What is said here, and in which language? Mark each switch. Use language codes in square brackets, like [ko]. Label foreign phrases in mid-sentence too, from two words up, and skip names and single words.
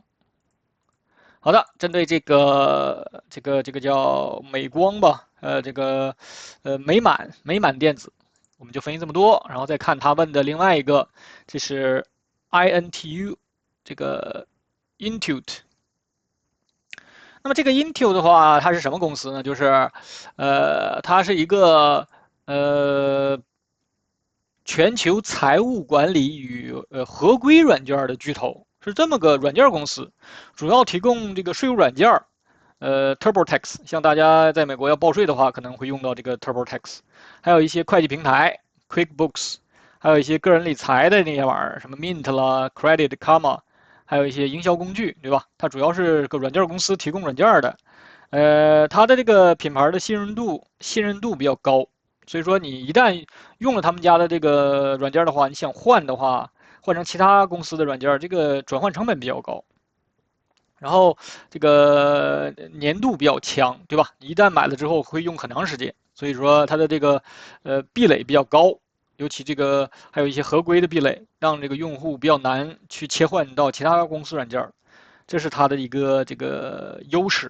[zh] 好的，針對這個叫美光吧，美滿電子，我們就分析這麼多，然後再看他問的另外一個，這是 INTU 這個 Intuit。那麼這個 Intuit 的話，它是什麼公司呢？就是它是一個全球財務管理與合規軟件的巨頭，是這麼個軟件公司，主要提供這個稅務軟件。TurboTax， 像大家在美國要報稅的話，可能會用到這個 TurboTax， 還有一些會計平台 QuickBooks，還有一些個人理財的那些玩意兒，什麼 Mint 啦、Credit Karma， 還有一些營銷工具，對吧？它主要是個軟件公司提供軟件的，它的這個品牌的信任度比較高，所以說你一旦用了他們家的這個軟件的話，你想換的話，換成其他公司的軟件，這個轉換成本比較高。然後這個粘度比較強，對吧？你一旦買了之後會用很長時間，所以說它的這個壁壘比較高，尤其這個還有一些合規的壁壘，讓這個用戶比較難去切換到其他公司軟件，這是它的一個這個優勢。